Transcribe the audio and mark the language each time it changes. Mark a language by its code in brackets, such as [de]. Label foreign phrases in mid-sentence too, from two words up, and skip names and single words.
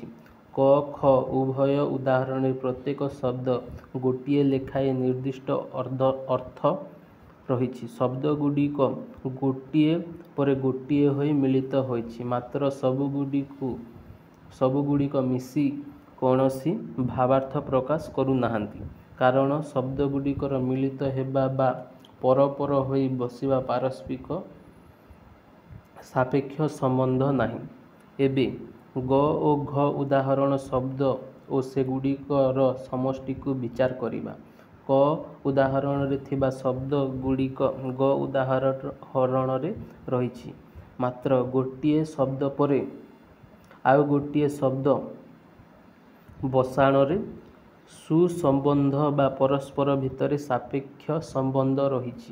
[or] କ ଖ ଉଭୟ ଉଦାହରଣ ରେ ପ୍ରତ୍ୟେକ ଶବ୍ଦ ଗୋଟିଏ ଲେଖାଏଁ ନିର୍ଦ୍ଦିଷ୍ଟ ଅର୍ଥ ରହିଛି। ଶବ୍ଦ ଗୁଡ଼ିକ ଗୋଟିଏ ପରେ ଗୋଟିଏ ହୋଇ ମିଳିତ ହୋଇଛି, ମାତ୍ର ସବୁଗୁଡ଼ିକ ମିଶି କୌଣସି ଭାବାର୍ଥ ପ୍ରକାଶ କରୁ ନାହାନ୍ତି, କାରଣ ଶବ୍ଦ ଗୁଡ଼ିକର ମିଳିତ ହେବା ବା ପରପର ହୋଇ ବସିବା ପାରସ୍ପରିକ ସାପେକ୍ଷ ସମ୍ବନ୍ଧ ନାହିଁ। ଏବେ ଗ ଓ ଘ ଉଦାହରଣ ଶବ୍ଦ ଓ ସେଗୁଡ଼ିକର ସମଷ୍ଟି କୁ ବିଚାର କରିବା। କ ଉଦାହରଣ ରେ ଥିବା ଶବ୍ଦ ଗୁଡ଼ିକ ଗ ଉଦାହରଣ ରେ ରହିଛି, ମାତ୍ର ଗୋଟିଏ ଶବ୍ଦ ପରେ ଆଉ ଗୋଟିଏ ଶବ୍ଦ ବସିବାରେ ସୁସମ୍ବନ୍ଧ ବା ପରସ୍ପର ଭିତରେ ସାପେକ୍ଷ ସମ୍ବନ୍ଧ ରହିଛି।